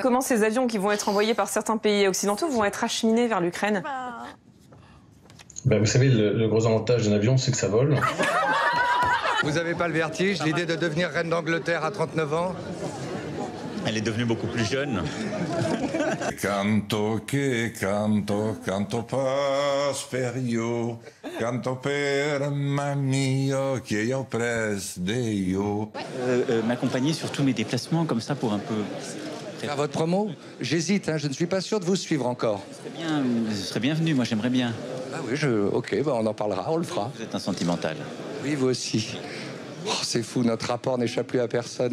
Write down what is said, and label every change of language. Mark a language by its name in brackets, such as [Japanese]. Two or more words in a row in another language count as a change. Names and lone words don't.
[French] Comment ces avions qui vont être envoyés par certains pays occidentaux vont être acheminés vers l'Ukraine? Vous savez, le gros avantage d'un avion, c'est que ça vole. Vous avez pas le vertige, l'idée de devenir reine d'Angleterre à 39 ans? Elle est devenue beaucoup plus jeune. Canto che canto, canto pas per io, canto per mio, che io pres de io. M'accompagner sur tous mes déplacements comme ça pour un peu... À votre promo? J'hésite, hein, je ne suis pas sûr de vous suivre encore. Ce serait bienvenu, moi j'aimerais bien. Ah oui, ok, on en parlera, on le fera. Vous êtes un sentimental. Oui, vous aussi. Oh, c'est fou, notre rapport n'échappe plus à personne.